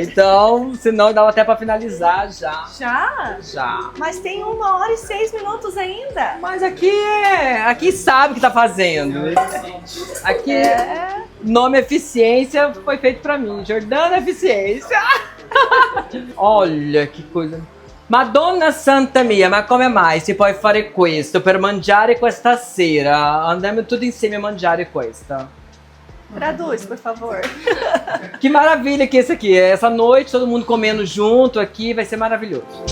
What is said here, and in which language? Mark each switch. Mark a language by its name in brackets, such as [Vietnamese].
[Portuguese] Então, senão dava até pra finalizar já. Já? Mas tem 1h06 ainda. Mas aqui sabe o que tá fazendo. Aqui nome eficiência foi feito pra mim. Jordana Eficiência. Olha que coisa. [Italian] Madonna Santa Mia, ma come mai si può fare questo per mangiare questa sera? Andiamo tutti insieme a mangiare questa. [Portuguese] Traduz, por favor. Que maravilha que esse aqui é. Essa noite, todo mundo comendo junto aqui, vai ser maravilhoso.